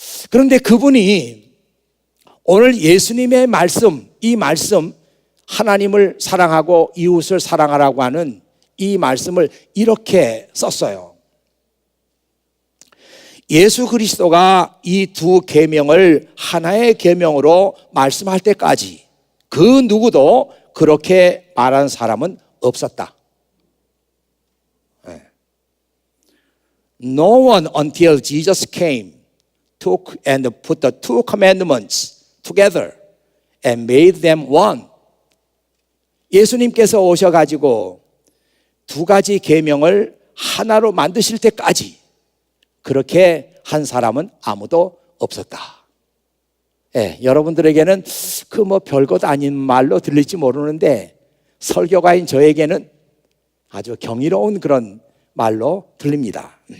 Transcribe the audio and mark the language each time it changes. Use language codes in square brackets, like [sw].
[ko] 그런데 그분이 오늘 예수님의 말씀, 이 말씀 하나님을 사랑하고 이웃을 사랑하라고 하는 이 말씀을 이렇게 썼어요. 예수 그리스도가 이 두 계명을 하나의 계명으로 말씀할 때까지 그 누구도 그렇게 말한 사람은 없었다. [en] No one until Jesus came took and put the two commandments together and made them one. [ko] 예수님께서 오셔가지고 두 가지 계명을 하나로 만드실 때까지 그렇게 한 사람은 아무도 없었다. 여러분들에게는 그 뭐 별것 아닌 말로 들릴지 모르는데 설교가인 저에게는 아주 경이로운 그런 말로 들립니다.